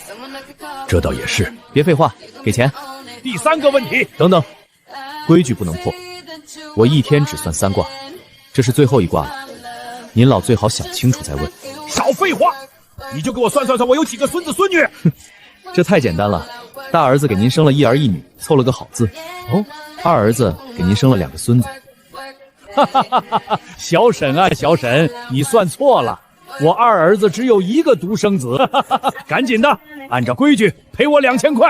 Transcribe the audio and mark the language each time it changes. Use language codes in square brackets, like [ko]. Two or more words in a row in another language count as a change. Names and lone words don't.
[zh] 這倒也是。別廢話，給錢。第3個問題，等等，規矩不能破。我一天只算3卦，這是最後一卦了，您老最好想清楚再問。少廢話，你就給我算算我有幾個孫子孫女。這太簡單了，大兒子給您生了1兒1女，湊了個好字。哦，二兒子給您生了2個孫子。哈哈哈哈！小沈啊，小沈，你算錯了，我二兒子只有1個獨生子。趕緊的，按照規矩賠我2000塊。